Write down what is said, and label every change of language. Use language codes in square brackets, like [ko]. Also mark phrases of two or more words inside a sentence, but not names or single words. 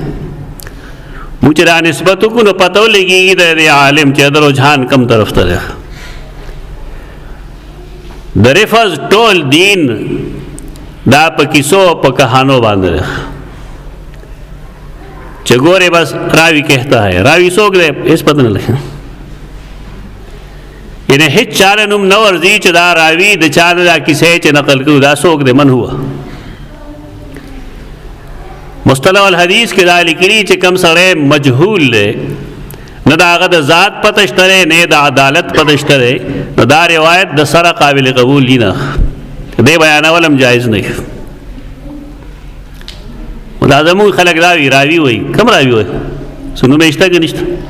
[ps] مونږ چې را نسبت وکړو نو پته ولګېږي د دې عالم چې د رجحان کم طرف ته دی. د رفض ټول دین دا په کیسو په کہانو باندې دی چې ګورې بس [ur] راوی کہتا ہے، [ps] راوی څوک دی هېڅ پته نه لګي. یعنی هیڅ چاله نوم نه ورځي چې دا راوي د چا نه دا کیسې چې نقل کړو دا څوک دی، [ar] من هو. [ps] مصطلح الحدیث کې دا لیکلي چې کم سړی مجهول دی، نه د هغه د ذات پته شته دی نه د عدالت پته شته دی، نو دا روایت د سره قابل قبول دی نه، دی بیانول هم جایز نه. دا زموږ خلک راوي وایي، کم راوي وایي څه نوم یې شته که نشته.